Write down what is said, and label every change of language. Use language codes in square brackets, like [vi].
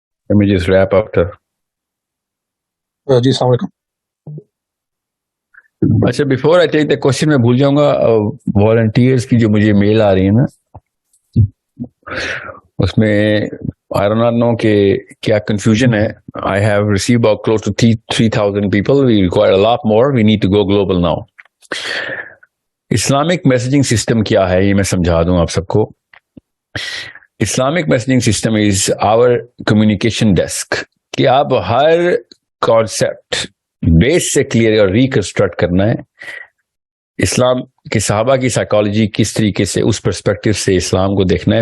[en] Let me just wrap up the. [ur] جی السلام علیکم. اچھا, [en] before I take the question [ur] میں بھول جاؤں گا, volunteers کی جو مجھے میل آ رہی ہے نا, اس میں [en] I do not know [ur] کہ کیا confusion ہے. [en] I have received about close to 3,000 people. We require a lot more. We need to go global now. [ur] Islamic messaging system کیا ہے یہ میں سمجھا دوں آپ سب کو. [en] Islamic messaging system is our communication desk. [ur] کہ آپ ہر concept بیس سے کلیئر اور ریکنسٹرکٹ کرنا ہے. اسلام کے صحابہ کی سائیکالوجی کس طریقے سے, اس پرسپیکٹو سے اسلام کو دیکھنا ہے.